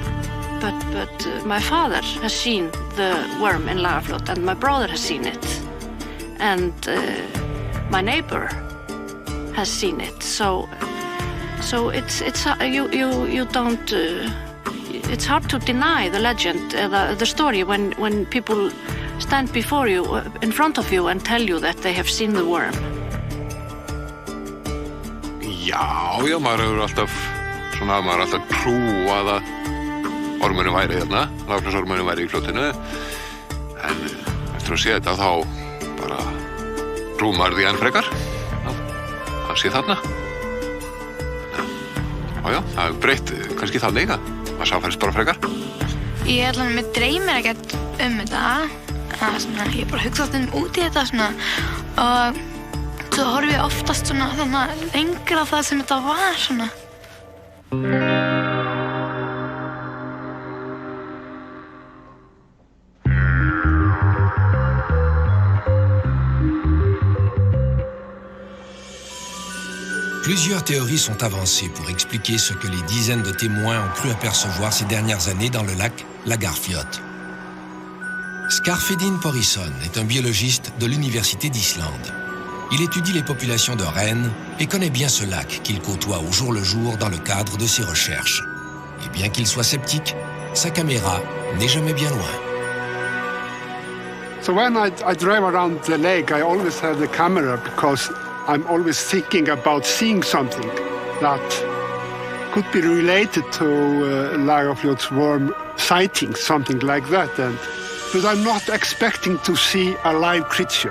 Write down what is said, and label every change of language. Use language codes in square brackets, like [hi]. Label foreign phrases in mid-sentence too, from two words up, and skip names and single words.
[en] But my father has seen the worm in Lagarfljoy, and my brother has seen it, and my neighbor has seen it. So it's you don't. It's hard to deny the legend, the story when people stand before you, in front of you, and tell you that they have seen the worm. [is] Já, maður hefur alltaf trúað að ormurinn væri hérna, Lagarfljósormurinn væri í fljótinu. En eftir að sé þetta þá bara rúmar því enn frekar að hann sé þarna. Já, það hefur breytt kannski þannig að maður sáfærist bara frekar. Mér dreymir ekkert þetta. Ég bara hugsa alltaf út í þetta svona, og svo horfi ég oftast svona lengra á það sem þetta var svona. [fr] Plusieurs théories sont avancées pour expliquer ce que les dizaines de témoins ont cru apercevoir ces dernières années dans le lac Lagarfljoy. Skarfedin Porison est un biologiste de l'Université d'Islande. Il étudie les populations de rennes et connaît bien ce lac qu'il côtoie au jour le jour dans le cadre de ses recherches. Et bien qu'il soit sceptique, sa caméra n'est jamais bien loin. [en] So when I drive around the lake, I always have the camera because I'm always thinking about seeing something that could be related to Lagarfljoy's worm sightings, something like that. But I'm not expecting to see a live creature.